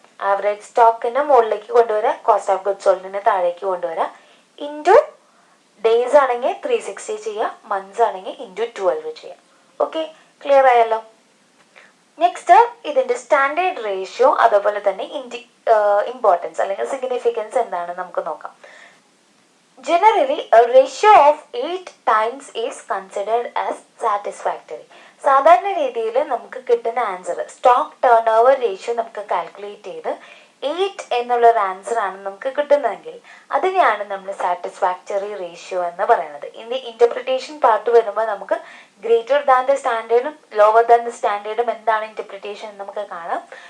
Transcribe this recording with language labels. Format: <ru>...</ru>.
<ml>Average സ്റ്റോക്കിനെ മുകളിലേക്ക് കൊണ്ടുവരാം, cost of goods സോൾഡിനെ താഴേക്ക് കൊണ്ടുവരാം. ഇൻറ്റു ഡേയ്സ് ആണെങ്കിൽ 360 ചെയ്യാം, മന്ത്സ് ആണെങ്കിൽ ഇൻറ്റു 12 ചെയ്യാം. ഓക്കെ, ക്ലിയർ ആയല്ലോ. നെക്സ്റ്റ് ഇതിന്റെ സ്റ്റാൻഡേർഡ് റേഷ്യോ അതുപോലെ തന്നെ ഇമ്പോർട്ടൻസ് അല്ലെങ്കിൽ സിഗ്നിഫിക്കൻസ് എന്താണെന്ന് നമുക്ക് നോക്കാം.</ml> <en>Generally a ratio of 8 times is considered as satisfactory.</en> <ml>സാധാരണ രീതിയിൽ നമുക്ക് കിട്ടുന്ന answer stock turn over ratio നമുക്ക് കാൽക്കുലേറ്റ് ചെയ്ത് 8 എന്നുള്ളൊരു ആൻസർ ആണ് നമുക്ക് കിട്ടുന്നതെങ്കിൽ അതിനെയാണ് നമ്മൾ സാറ്റിസ്ഫാക്ടറി റേഷ്യോ എന്ന് പറയുന്നത്. ഇതിന്റെ ഇന്റർപ്രിട്ടേഷൻ പാർട്ട് വരുമ്പോൾ നമുക്ക് greater than the സ്റ്റാൻഡേർഡും lower than the സ്റ്റാൻഡേർഡും എന്താണ് ഇന്റർപ്രിട്ടേഷൻ എന്ന് നമുക്ക് കാണാം.</ml>